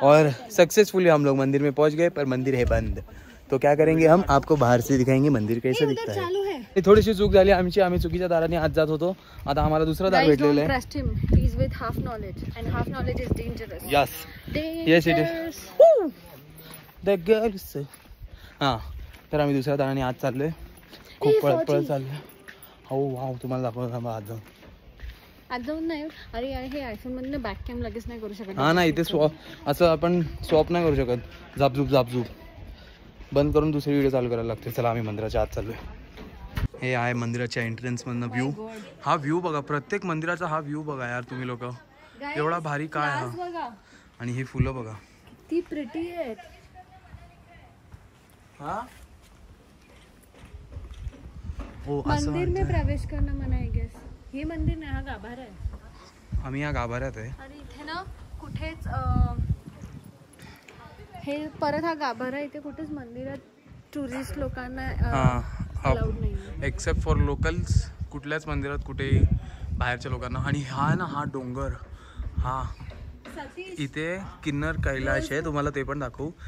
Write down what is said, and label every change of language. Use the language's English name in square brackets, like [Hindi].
[Hindi] और सक्सेसफुली हम लोग मंदिर में पहुंच गए. पर मंदिर है बंद. तो क्या करेंगे हम आपको बाहर से दिखाएंगे मंदिर कैसे दिखता है. [Marathi] थोडीशी चूक झाली आमची. आम्ही चुकीच्या दाराने आत जात होतो. आता आम्हाला दुसरं दार भेटलेलं आहे. [English] Yes yes it is the girls. [Marathi] हां, तर आम्ही दुसऱ्या दाराने आत चाललोय. खूप पळत चाललोय. हो वाव, तुम्हाला दाखवतो थांबा आज जाऊन. आज जाऊन नाही. अरे हे आयफोन मधनं बॅक कॅम लगेच नाही करू शकत. हा नाही, इथे असं आपण स्वॉप नाही करू शकत. झापझूप बंद करून दुसरी व्हिडिओ चालू करायला लागते. चला आम्ही मंदिराच्या आत चाललोय. हे आहे मंदिराच्या एंट्रन्स मधनं व्ह्यू. हा व्ह्यू बघा. प्रत्येक मंदिराचा हा व्ह्यू बघा यार तुम्ही लोक. एवढा भारी काय हा. आणि ही फुलं बघा, ती प्रिटी आहेत. हा [Hindi] मंदिर में प्रवेश करना मना है गेस. [Marathi] हे मंदिर नाही, हा गाभारा आहे. आम्ही या गाभाऱ्यात आहे. आणि इथे ना कुठेच हे परत हा गाभारा इथे कुठेच मंदिरात टुरिस्ट लोकांना अलाउड नाही, [English] Except for locals. [Marathi] कुठल्याच मंदिरात कुठेही बाहेरच्या लोकांना. आणि हा ना हा डोंगर, हा इथे किन्नर कैलाश आहे. तुम्हाला ते पण दाखवू.